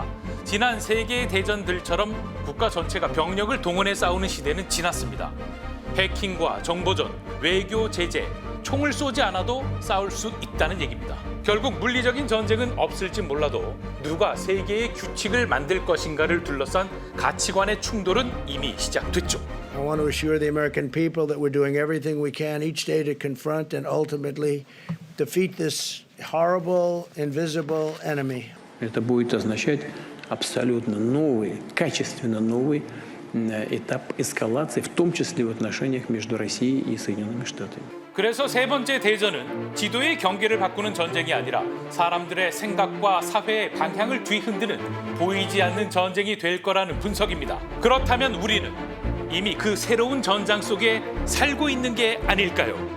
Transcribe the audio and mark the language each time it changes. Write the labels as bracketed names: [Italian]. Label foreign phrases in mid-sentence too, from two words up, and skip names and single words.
[Korean] 지난 세계대전들처럼 국가 전체가 병력을 동원해 싸우는 시대는 지났습니다. 해킹과 정보전, 외교 제재, 총을 쏘지 않아도 싸울 수 있다는 얘기입니다. 결국 물리적인 전쟁은 없을지 몰라도 누가 세계의 규칙을 만들 것인가를 둘러싼 가치관의 충돌은 이미 시작됐죠. [English] I want to assure the American people that we're doing everything we can each day to confront and ultimately defeat this horrible, invisible enemy. [Russian] Это будет означать абсолютно новый, качественно новый этап эскалации, в том числе в отношениях между Россией и Соединенными Штатами. [Korean] 그래서 세 번째 대전은 지도의 경계를 바꾸는 전쟁이 아니라 사람들의 생각과 사회의 방향을 뒤흔드는 보이지 않는 전쟁이 될 거라는 분석입니다. 그렇다면 우리는 이미 그 새로운 전장 속에 살고 있는 게 아닐까요?